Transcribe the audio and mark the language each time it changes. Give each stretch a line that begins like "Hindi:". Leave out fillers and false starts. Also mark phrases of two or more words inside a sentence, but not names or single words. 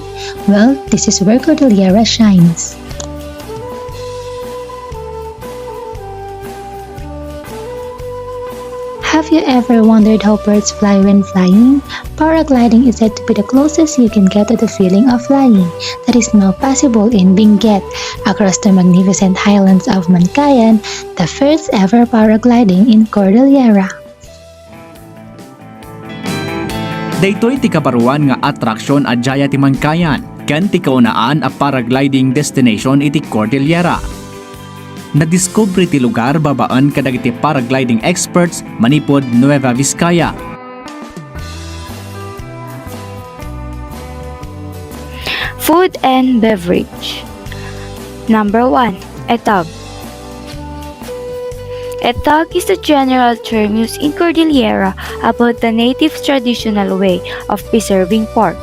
English: Well, this is where Cordillera shines. Have you ever wondered how birds fly when flying? Paragliding is said to be the closest you can get to the feeling of flying that is now possible in Benguet, across the magnificent highlands of Mancayan, the first ever paragliding in Cordillera.
Iloko: Daytoy ti kaparuan nga atraksyon at jaya ti Mancayan, ken ti kaunaan a
English: paragliding destination
Iloko: iti Cordillera. Nadiskubre ti lugar babaan kadagiti
English: paragliding experts
Iloko: manipod Nueva Vizcaya.
English: Food and beverage. Number 1. Etag. Etag is the general term used in Cordillera about the native's traditional way of preserving pork.